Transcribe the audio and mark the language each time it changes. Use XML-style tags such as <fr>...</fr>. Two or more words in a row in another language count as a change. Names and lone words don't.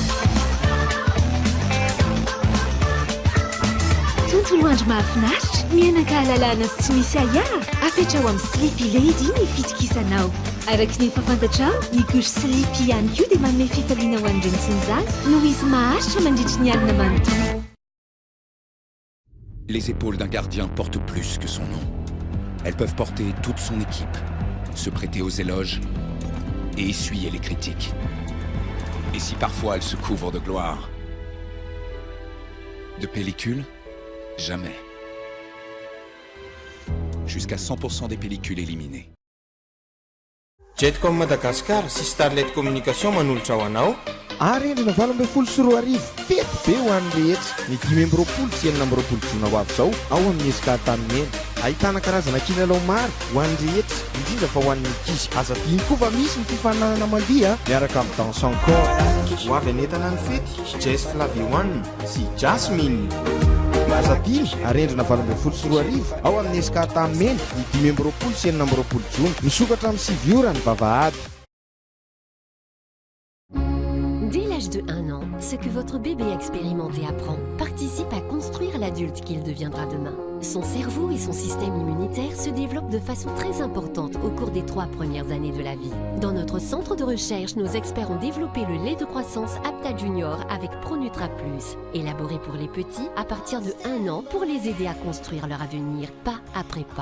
<mg>tontolo andro mahafinaritra mianaka halalana sy tsy misy ahara apetra ao amin'ny Sleepy Lady ny fitokisanao araky ny fafantatrao ny couche Sleepy ihany koa dia manome fifaliana ho an'ireny sy ny zaza noho izy maharitra mandritra ny alina manontolo.</mg> <fr>Les épaules d'un gardien portent plus que son nom. Elles peuvent porter toute son équipe, se prêter aux éloges et essuyer les critiques. Et si parfois elles se couvrent de gloire, de pellicule, jamais. Jusqu'à 100% des pellicules éliminées.</fr> <mg>Jetcom Madagascar sy Starlet Communication manolotra ho anao arendrina 2024 fety be ho an'ny rehetra ny 2020 sy 2020 jona ho avy zao ao amin'ny hezika tanimena ahitana karazana kilalao maro ho an'ny rehetra indrindra fa ho an'ny ankizy azadiny koa fa misy ny fifananana mandiha miaraka amin'ny</mg> <fr>danse encore</fr> <mg>ho avy anentana ny fety Jess Flavie sy Jasmine azadiny arendrina 2024 ao amin'ny hezika tanimena ny 2020 sy 2020 jona misokatra amin'ny 7 ora ny vavahady.</mg> <fr>Dès l'âge de 1 an, ce que votre bébé expérimente et apprend participe à construire l'adulte qu'il deviendra demain. Son cerveau et son système immunitaire se développent de façon très importante au cours des 3 premières années de la vie. Dans notre centre de recherche, nos experts ont développé le lait de croissance Apta Junior avec Pronutra Plus, élaboré pour les petits à partir de 1 an pour les aider à construire leur avenir pas après pas.</fr>